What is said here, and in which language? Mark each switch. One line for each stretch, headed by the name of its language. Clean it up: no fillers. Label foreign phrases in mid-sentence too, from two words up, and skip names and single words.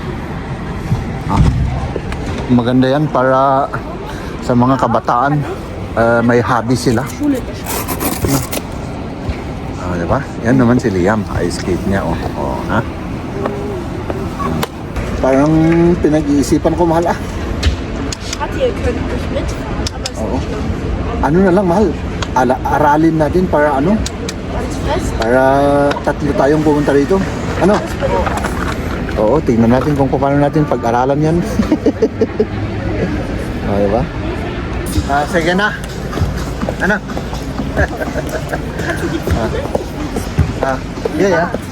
Filipino: Maganda yan para sa mga kabataan may hobby sila. Diba? Yan naman si Liam, ice skate niya ha? Parang pinag-iisipan ko mahal
German: Schatz, ihr könnt nicht mitfahren, aber es ist
Filipino: Oo.
German: nicht schlimm.
Filipino: Ano na lang mahal? Aralin natin para
German: Ganz fest.
Filipino: para tatlo tayong pumunta rito. Ano? Oo, tingnan natin kung paano natin pag-aralan yan. Diba? Sige na. Ano? Yeah.